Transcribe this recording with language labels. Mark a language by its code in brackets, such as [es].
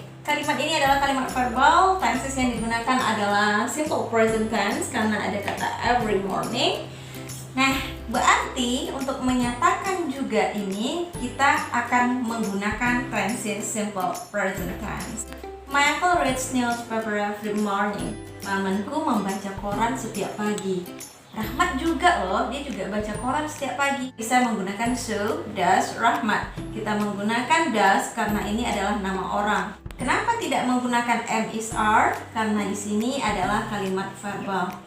[id] Kalimat ini adalah kalimat verbal. Tenses yang digunakan adalah simple present tense karena ada kata every morning. Nah, berarti untuk menyatakan juga ini kita akan menggunakan tenses simple present tense. [en] My uncle reads newspaper every morning. [id] Pamanku membaca koran setiap pagi. Rahmat juga loh, dia juga baca koran setiap pagi. Bisa menggunakan [en] so, does, [id] Rahmat. Kita menggunakan does karena ini adalah nama orang. Kenapa tidak menggunakan am is are? Karena di sini adalah kalimat verbal.